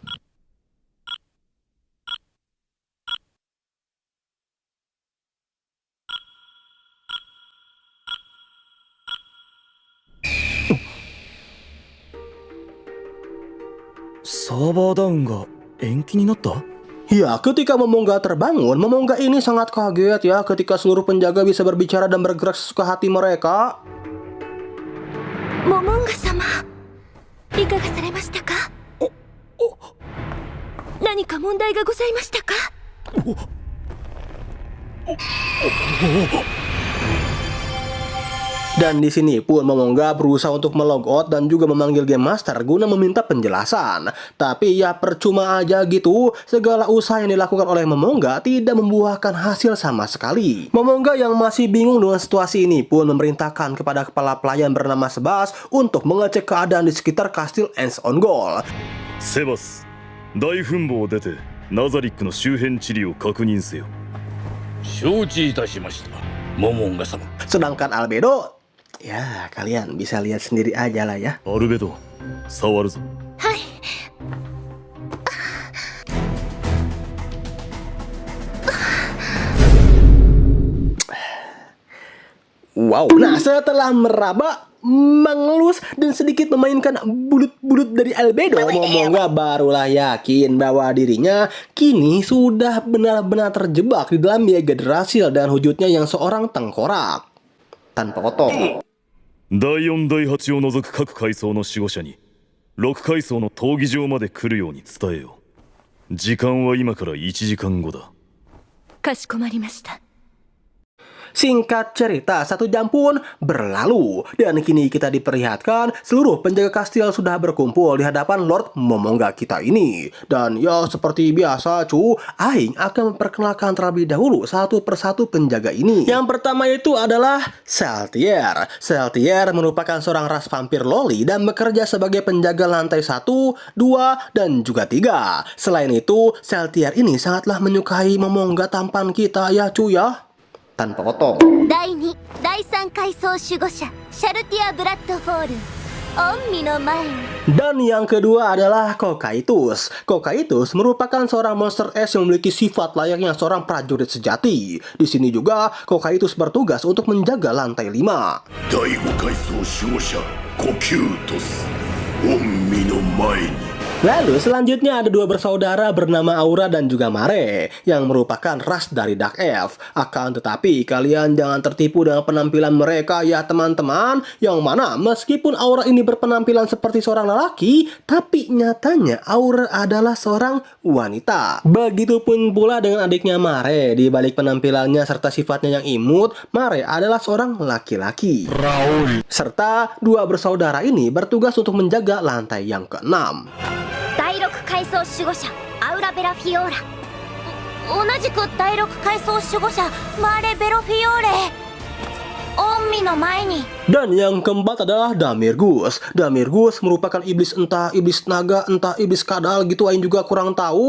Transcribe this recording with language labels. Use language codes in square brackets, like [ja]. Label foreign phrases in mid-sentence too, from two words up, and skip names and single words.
[en] server down [ja] が延期になった? [id] Ya, ketika Momonga terbangun, Momonga ini sangat kaget ya ketika seluruh penjaga bisa berbicara dan bergerak sesuka hati mereka. [ja] Momonga-sama, いかがされましたか? 何か問題がございましたか? [id] Dan di sini pun Momonga berusaha untuk melog out dan juga memanggil [en] Game Master [id] guna meminta penjelasan. Tapi ya percuma aja gitu, segala usaha yang dilakukan oleh Momonga tidak membuahkan hasil sama sekali. Momonga yang masih bingung dengan situasi ini pun memerintahkan kepada kepala pelayan bernama Sebas untuk mengecek keadaan di sekitar kastil Ainz Ongol. [ja] Sebas, 大墳墓を出てナザリックの周辺地理を確認せよ。承知いたしました、モモンガ様。 [id] Sedangkan Albedo, ya kalian bisa lihat sendiri aja lah ya. [ja] アルベド、触るぞ。はい。 [id] Wow, nah setelah meraba, mengelus, dan sedikit memainkan bulut-bulut dari Albedo, Momonga barulah yakin bahwa dirinya kini sudah benar-benar terjebak di dalam Yggdrasil dan wujudnya yang seorang tengkorak tanpa otong. [ja] 第4第8を除く各階層の守護者に6階層の闘技場まで来るように伝えよう。時間は今から1時間後だ。かしこまりました。 [id] Singkat cerita, 1 jam pun berlalu dan kini kita diperlihatkan seluruh penjaga kastil sudah berkumpul di hadapan Lord Momonga kita ini. Dan ya seperti biasa Aing akan memperkenalkan terlebih dahulu satu persatu penjaga ini. Yang pertama itu adalah Saltier. Saltier merupakan seorang ras vampir loli dan bekerja sebagai penjaga lantai 1, 2, dan juga 3. Selain itu, Saltier ini sangatlah menyukai Momonga tampan kita ya ya. Tanpa potong. [ja] 第2第3階層守護者シャルティア・ブラッドフォール御身の前に [id] Dan yang kedua adalah Kokaitus. Kokaitus merupakan seorang monster es yang memiliki sifat layaknya seorang prajurit sejati. Di sini juga Kokaitus bertugas untuk menjaga lantai 5. [ja] 第5階層守護者コキュートス御身の前に [id] Lalu selanjutnya ada 2 bersaudara bernama Aura dan juga Mare yang merupakan ras dari Dark Elf. Akan tetapi kalian jangan tertipu dengan penampilan mereka ya teman-teman. Yang mana meskipun Aura ini berpenampilan seperti seorang lelaki, tapi nyatanya Aura adalah seorang wanita. Begitupun pula dengan adiknya Mare. Di balik penampilannya serta sifatnya yang imut, Mare adalah seorang laki-laki. Serta 2 bersaudara ini bertugas untuk menjaga lantai yang ke-6. [ja] 第6階層守護者アウラベラフィオーラ同じく第6階層守護者マーレベロフィオーレ御身の前に [id] Dan yang keempat adalah Damirgus. Damirgus merupakan iblis, entah iblis naga, entah iblis kadal gitu, Aing juga kurang tahu.